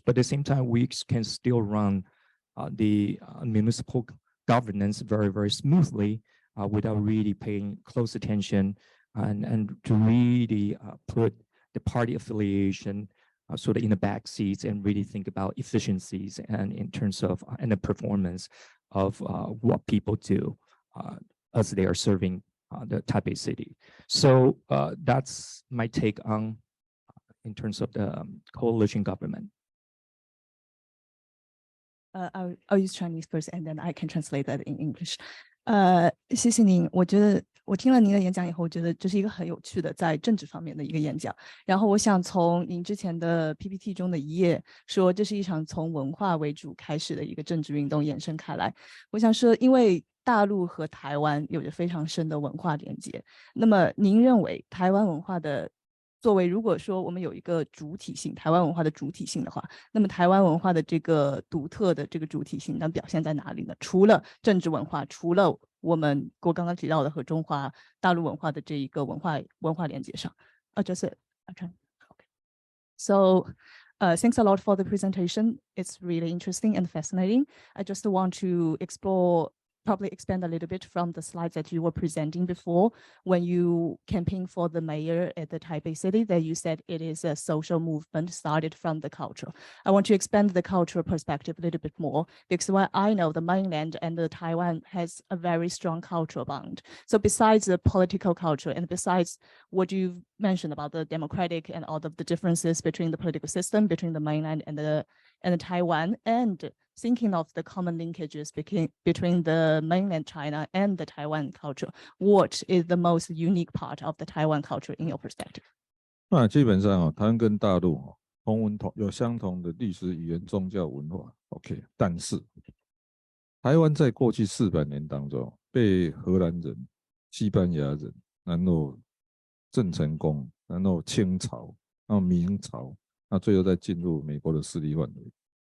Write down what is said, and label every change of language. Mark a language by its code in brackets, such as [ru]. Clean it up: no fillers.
[en] But at the same time, we can still run the municipal governance very, very smoothly without really paying close attention and to really put the party affiliation sort of in the back seats and really think about efficiencies and in terms of and the performance of what people do as they are serving the Taipei City. So that's my take on in terms of the coalition government. I'll use Chinese first, and then I can translate that in English. [zh] 谢谢您。我觉得我听了您的演讲以后，我觉得这是一个很有趣的在政治方面的一个演讲。然后我想从您之前的 PPT 中的一页说，这是一场从文化为主开始的一个政治运动延伸开来。我想说，因为大陆和台湾有着非常深的文化连接，那么您认为台湾文化的作为，如果说我们有一个主体性，台湾文化的主体性的话，那么台湾文化的这个独特的这个主体性能表现在哪里呢？除了政治文化，除了我刚刚提到的和中华大陆文化的这一个文化连接上。 [en] So thanks a lot for the presentation. It's really interesting and fascinating. I just want to probably expand a little bit from the slides that you were presenting before when you campaigned for the mayor at the Taipei City, that you said it is a social movement started from the culture. I want to expand the cultural perspective a little bit more, because what I know, the mainland and the Taiwan has a very strong cultural bond. So besides the political culture and besides what you've mentioned about the democratic and all of the differences between the political system, between the mainland and the Taiwan, and thinking of the common linkages between the mainland China and the Taiwan culture, what is the most unique part of the Taiwan culture in your perspective? [zh] 那基本上台湾跟大陆有相同的历史、语言、宗教、文化 ，OK。但是台湾在过去400年当中，被荷兰人、西班牙人，然后郑成功，然后清朝，然后明朝，那最后再进入美国的势力范围。